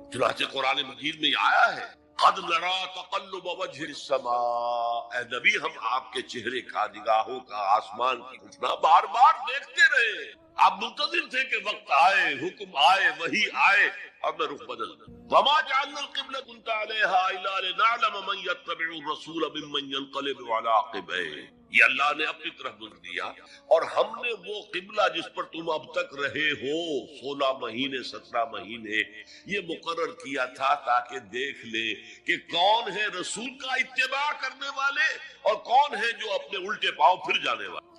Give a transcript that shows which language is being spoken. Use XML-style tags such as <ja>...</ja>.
<ur>چنانچہ قرآن مجید میں آیا ہے</ur> <ar>قد نرا تقلب وجه السماء،</ar> <ur>اے نبی ہم آپ کے چہرے کا، نگاہوں کا آسمان کی اٹھنا بار بار دیکھتے رہے. آپ منتظر تھے کہ وقت آئے، حکم آئے، وحی آئے اور میں رخ بدل دوں.</ur> <ar>وما جعلنا القبلة كنت عليها الا لنعلم من يتبع الرسول ممن ينقلب على عقبيه.</ar> <ur>یہ اللہ نے اپنی طرف گزر دیا، اور ہم نے وہ قبلہ جس پر تم اب تک رہے ہو 16 مہینے 17 مہینے یہ مقرر کیا تھا تاکہ دیکھ لے کہ کون ہے رسول کا اتباع کرنے والے اور کون ہے جو اپنے الٹے پاؤں پھر جانے والے.</ur>